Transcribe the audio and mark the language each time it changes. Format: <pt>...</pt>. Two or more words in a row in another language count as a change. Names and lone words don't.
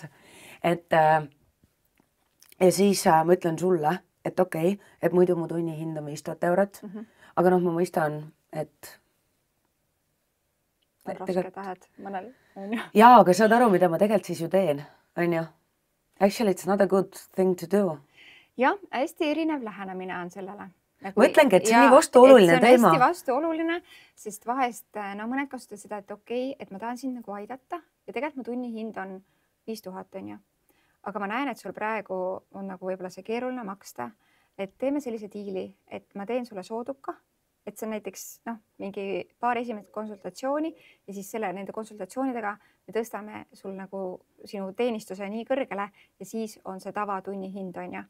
<et>Et ja siis ma ütlen sulle, et okei, et muidu mu tunni hind on 5000 eurot, aga noh, ma mõistan, et on raske tähed mõnel, on ju. Jaa, aga saad aru, mida ma tegelikult siis ju teen, on ju?</et> <en>Actually, it's not a good thing to do.</en> <et>Jah, hästi erinev lähenemine on sellele. Ma ütlengi, et see on nii vastuoluline teema. See on hästi vastuoluline, sest vahest mõned kasutavad seda, et okei, et ma tahan sind nagu aidata ja tegelikult mu tunni hind on 5000, on ju. Aga ma näen, et sul praegu on nagu võib-olla see keeruline maksta, et teeme sellise diili, et ma teen sulle sooduka, et see on näiteks mingi paar esimest konsultatsiooni ja siis nende konsultatsioonidega me tõstame sul nagu sinu teenistuse nii kõrgele ja siis on see tavatunni hind, on ju.</et>